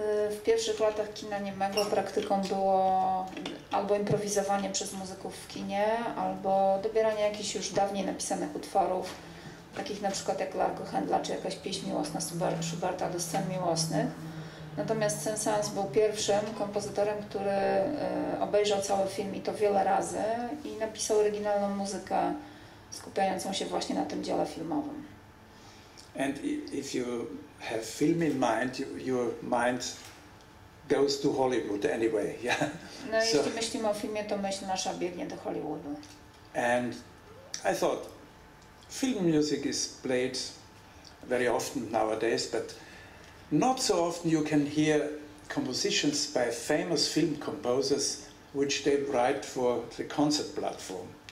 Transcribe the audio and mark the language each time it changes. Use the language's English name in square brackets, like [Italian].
[Polish] W pierwszych latach kina niemego praktyką było albo improwizowanie przez muzyków w kinie, albo dobieranie jakichś już dawniej napisanych utworów, takich na przykład jak Largo Händla, czy jakaś pieśń miłosna Schuberta do scen miłosnych. Natomiast Saint-Saëns był pierwszym kompozytorem, który obejrzał cały film i to wiele razy i napisał oryginalną muzykę skupiającą się właśnie na tym dziele filmowym. [English] And if you have film in mind, your mind goes to Hollywood anyway. Yeah. [Polish] No jeśli myślimy o filmie, to myśl nasza biegnie do Hollywoodu. [English] And I thought film music is played very often nowadays, but not so often you can hear compositions by famous film composers which they write for the concert platform.